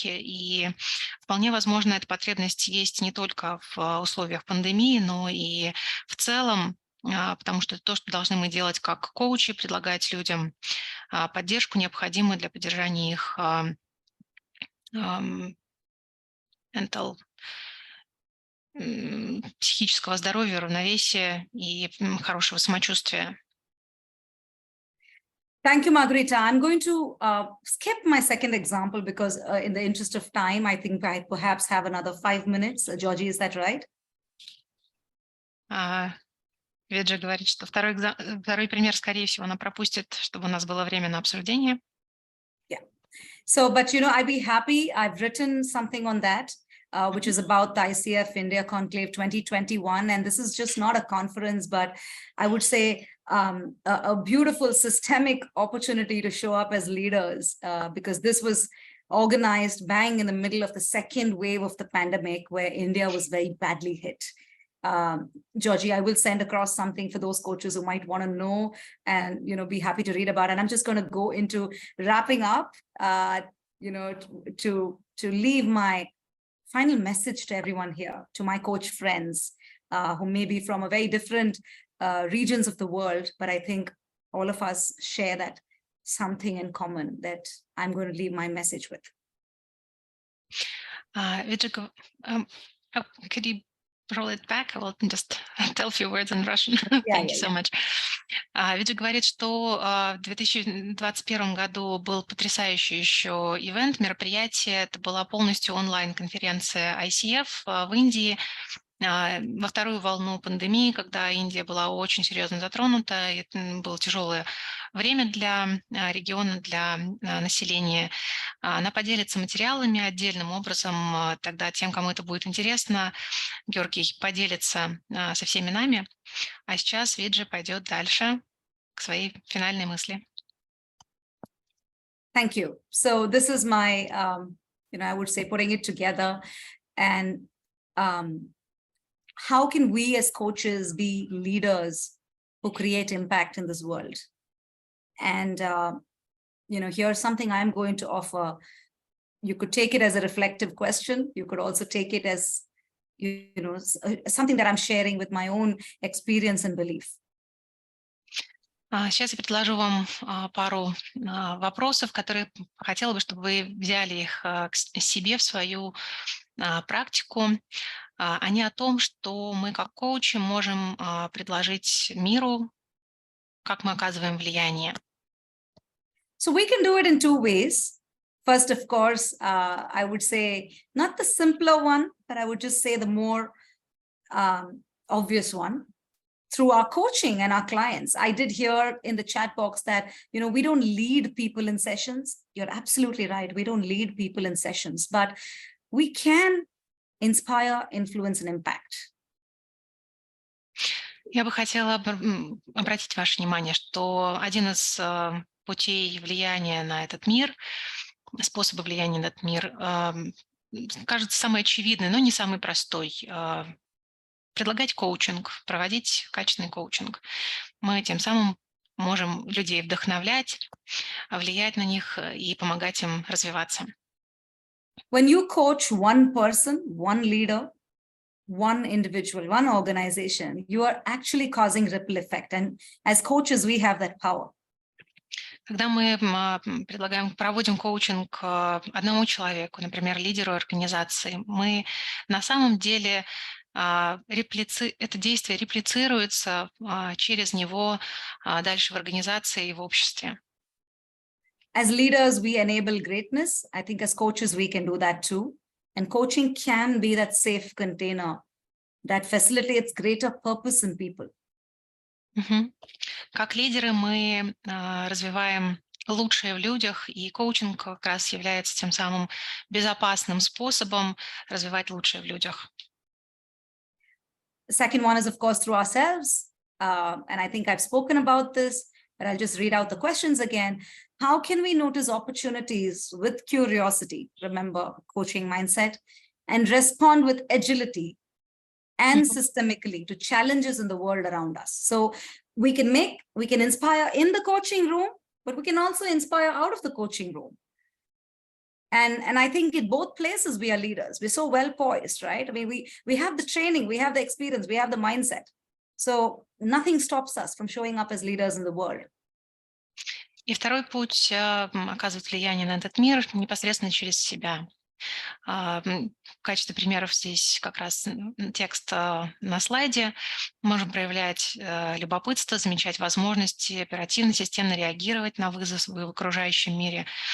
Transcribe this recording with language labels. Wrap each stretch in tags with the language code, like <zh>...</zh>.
<ru>И вполне возможно, эта потребность есть не только в условиях пандемии, но и в целом, потому что это то, что должны мы делать как коучи, предлагать людям поддержку, необходимую для поддержания их mental, психического здоровья, равновесия и хорошего самочувствия.</ru> <en>Thank you, Margarita. I'm going to skip my second example because in the interest of time, I think I perhaps have another 5 minutes. Georgie, is that right?</en> <ru>Виджа говорит, что второй пример, скорее всего, она пропустит, чтобы у нас было время на обсуждение.</ru> <en>Yeah. So, but you know, I'd be happy. I've written something on that, which is about the ICF India Conclave 2021. And this is just not a conference, but I would say a beautiful systemic opportunity to show up as leaders, because this was organized bang in the middle of the second wave of the pandemic, where India was very badly hit. Georgie, I will send across something for those coaches who might want to know and, you know, be happy to read about it. And I'm just going to go into wrapping up, you know, to leave my final message to everyone here, to my coach friends who may be from a very different regions of the world, but I think all of us share that something in common that I'm going to leave my message with. Виджа, could you roll it back? I will just tell a few words in Russian. Thank you so much.</en> <ru>Виджа говорит, что в 2021 году был потрясающий еще ивент, мероприятие. Это была полностью онлайн-конференция ICF в Индии. Во вторую волну пандемии, когда Индия была очень серьезно затронута, это было тяжелое время для региона, для населения. Она поделится материалами отдельным образом, тогда тем, кому это будет интересно, Георгий поделится со всеми нами. А сейчас Виджа пойдет дальше к своей финальной мысли.</ru> <en>Thank you. So this is my, you know, I would say putting it together, and how can we as coaches be leaders who create impact in this world? And, you know, here's something I'm going to offer. You could take it as a reflective question. You could also take it as, you know, something that I'm sharing with my own experience and belief.</en> <ru>Сейчас я предложу вам пару вопросов, которые хотела бы, чтобы вы взяли их к себе в свою практику. Они о том, что мы как коучи можем предложить миру, как мы оказываем влияние.</ru> <en>So we can do it in 2 ways. First, of course, I would say not the simpler one, but I would just say the more obvious one, through our coaching and our clients. I did hear in the chat box that, you know, we don't lead people in sessions. You're absolutely right. We don't lead people in sessions, but we can inspire, influence, and impact.</en> <ru>Я бы хотела обратить ваше внимание, что один из путей влияния на этот мир, способа влияния на этот мир, кажется самый очевидный, но не самый простой. Предлагать коучинг, проводить качественный коучинг. Мы тем самым можем людей вдохновлять, влиять на них и помогать им развиваться.</ru> <en>When you coach one person, one leader, one individual, one organization, you are actually causing ripple effect. And as coaches, we have that power.</en> <ru>Когда мы проводим коучинг одному человеку, например, лидеру организации, мы на самом деле это действие реплицируется через него дальше в организации и в обществе.</ru> <en>As leaders, we enable greatness. I think as coaches, we can do that too. And coaching can be that safe container that facilitates greater purpose in people.</en> <ru>Как лидеры мы развиваем лучшее в людях, и коучинг как раз является тем самым безопасным способом развивать лучшее в людях.</ru> <en>The second one is, of course, through ourselves. And I think I've spoken about this, but I'll just read out the questions again. How can we notice opportunities with curiosity? Remember, coaching mindset, and respond with agility and systemically to challenges in the world around us. So we can inspire in the coaching room, but we can also inspire out of the coaching room. And I think in both places we are leaders. We're so well poised, right? I mean, we have the training, we have the experience, we have the mindset. So nothing stops us from showing up as leaders in the world.</en> <ru>И второй путь оказывать влияние на этот мир непосредственно через себя. В качестве примеров здесь как раз текст на слайде. Можем проявлять любопытство, замечать возможности, оперативно, системно реагировать на вызовы в окружающем мире.</ru>